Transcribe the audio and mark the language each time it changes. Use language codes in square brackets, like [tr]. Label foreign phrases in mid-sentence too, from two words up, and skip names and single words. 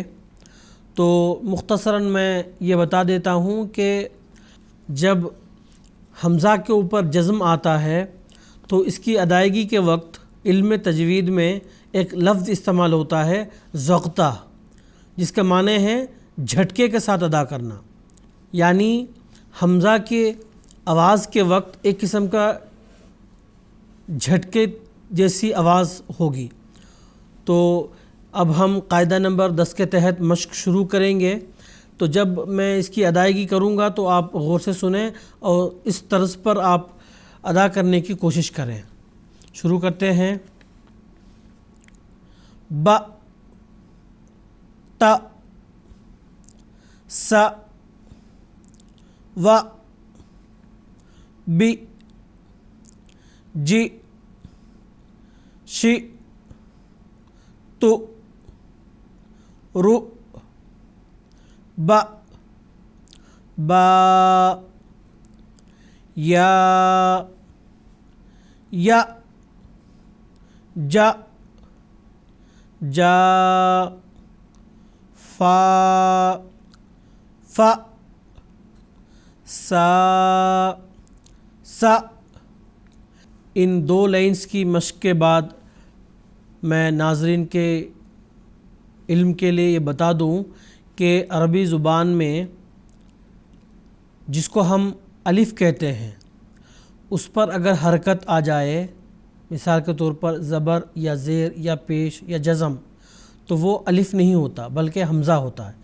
[ur] تو مختصراً میں یہ بتا دیتا ہوں کہ جب حمزہ کے اوپر جزم آتا ہے تو اس کی ادائیگی کے وقت علم تجوید میں ایک لفظ استعمال ہوتا ہے ضغطہ، جس کے معنی ہے جھٹکے کے ساتھ ادا کرنا، یعنی حمزہ کے آواز کے وقت ایک قسم کا جھٹکے جیسی آواز ہوگی۔ تو اب ہم قاعدہ نمبر 10 کے تحت مشق شروع کریں گے۔ تو جب میں اس کی ادائیگی کروں گا تو آپ غور سے سنیں اور اس طرز پر آپ ادا کرنے کی کوشش کریں۔ شروع کرتے ہیں۔ [ar] ب ت س و ب ج ش ت ر ب با یا ج جا فا ف سا س۔ [ur] ان 2 لائنز کی مشق کے بعد میں ناظرین کے علم کے لیے یہ بتا دوں کہ عربی زبان میں جس کو ہم الف کہتے ہیں اس پر اگر حرکت آ جائے، مثال کے طور پر زبر یا زیر یا پیش یا جزم، تو وہ الف نہیں ہوتا بلکہ حمزہ ہوتا ہے۔